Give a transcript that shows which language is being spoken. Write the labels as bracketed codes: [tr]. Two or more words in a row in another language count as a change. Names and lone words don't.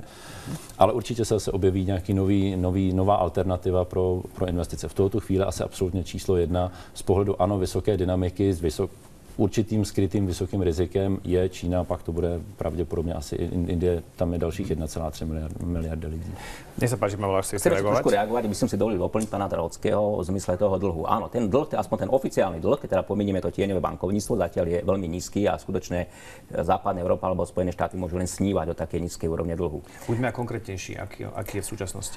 [cs] Ale určitě se zase objeví nějaký nová alternativa pro investice. V tuto chvíli asi absolutně číslo 1 z pohledu ano, vysoké dynamiky, s určitým skrytým vysokým rizikem je Čína, pak to bude pravděpodobně asi Indie, tam je dalších 1,3 miliardy lidí. [sk] Nech sa páči, Pavel, až chcete reagovať? Trošku reagovať, by som si dovolil doplniť pána Drahockého v zmysle toho dlhu. Áno, ten dlh, aspoň ten oficiálny dlh, keď teda pominieme to tieňové bankovníctvo, zatiaľ je veľmi nízky a skutočne západná Európa alebo Spojené štáty môžu len snívať o takej nízkej úrovne dlhu. Buďme konkrétnejší, aký je v súčasnosti?